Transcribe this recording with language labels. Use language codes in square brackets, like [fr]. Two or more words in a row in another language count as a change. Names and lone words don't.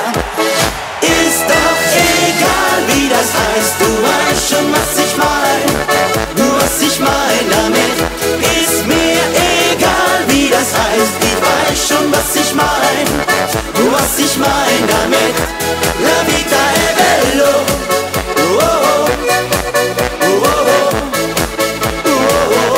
[de] Ist doch egal, wie das heißt, du weißt schon, was ich mein. Was ich mein damit, ist mir egal, wie das heißt, ich weiß schon, was ich mein. Was ich mein damit, [it] la vita è bello. Oh, oh, oh, oh, oh, oh.